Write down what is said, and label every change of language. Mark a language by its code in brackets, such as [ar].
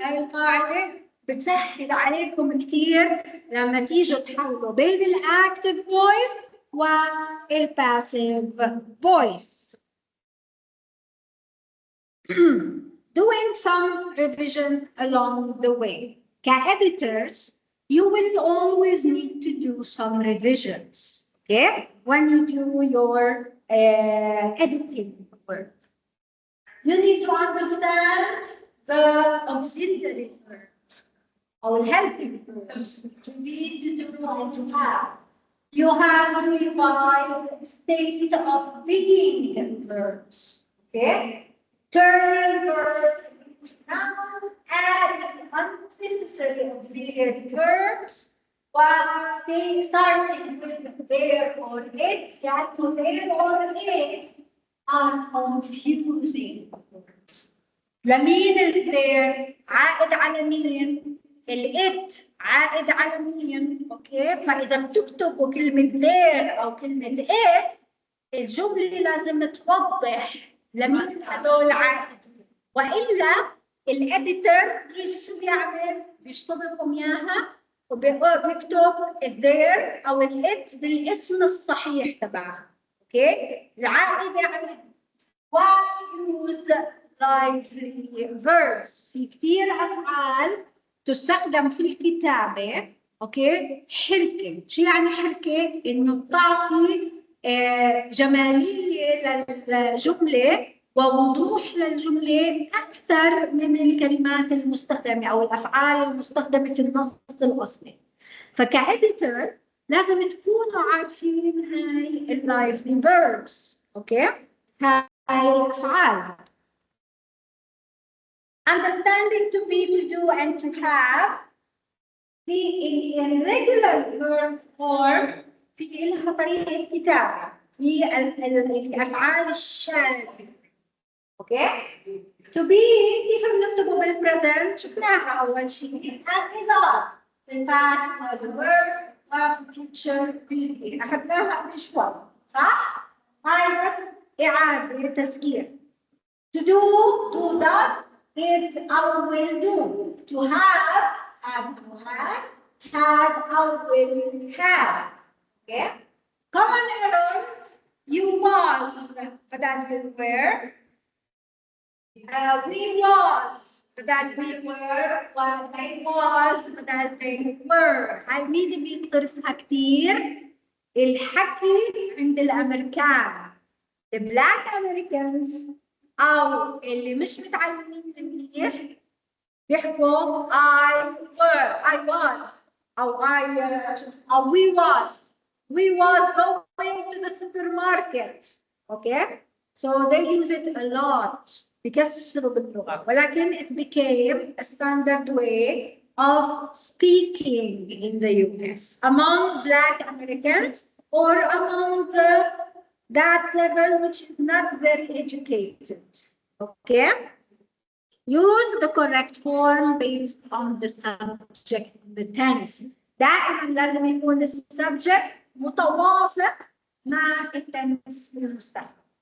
[ar] هاي القاعدة بتسهل عليكم كثير لما تيجوا تحولوا بين الاكتف فويس والباسيف فويس. [en] Doing some revision along the way. Editors, you will always need to do some revisions, okay? When you do your editing work. You need to understand the auxiliary verbs or helping verbs to be, to do, and to have. You have to revise the state of being verbs, okay? Turning verbs into nouns, adding unnecessary auxiliary verbs, while starting with there or it, يعني there or it are confusing words. [ar] لمين [en] there [ar] عائد على مين؟ الإت عائد على مين؟ أوكي؟ فإذا بتكتبوا كلمة their أو كلمة it الجملة لازم توضح لمين هدول عائد، وإلا الإديتور بيجي شو بيعمل؟ بيشطب لكم إياها وبيكتب their أو الإت بالاسم الصحيح تبعها. [en] Okay? [ar] العائدة على [en] why use lively verbs. [ar] في كتير أفعال تستخدم في الكتابة. أوكي؟ حركة. شو يعني حركة؟ إنه بتعطي جمالية للجملة ووضوح للجملة أكثر من الكلمات المستخدمة أو الأفعال المستخدمة في النص الأصلي. فكإديتور لازم تكونوا عارفين هاي اللايفلي verbs. أوكي؟ هاي الأفعال. [en] Understanding to be, to do, and to have. [ar] في [en] irregular verb form [ar] في لها طريقة كتابة في الأفعال الشاذة. أوكي؟ To be كيف بنكتبه بالبريزنت؟ شفناها أول شيء. [en] As is are. في past was a verb وفي future be. [ar] أخذناها قبل شوي. صح؟ هاي بس إعادة تذكير. [en] To do that, did, or will do. To have had, or will have. Okay? Common errors, you was, بدل you were. We was, بدل we were. They was, بدل they were. [ar] هاي مين بيقترفها كتير؟ الحكي عند الأمريكان. [en] The Black Americans [ar] أو اللي مش متعلمين منيح بيحكوا [en] I was أو أو we was going to the supermarket. Okay, so they use it a lot [ar] بيكسروا باللغة، ولكن [en] it became a standard way of speaking in the US among Black Americans or among that level which is not very educated. Okay? Use the correct form based on the subject, the tense. [ar] دائما لازم يكون السبجكت متوافق مع التنس المستخدم.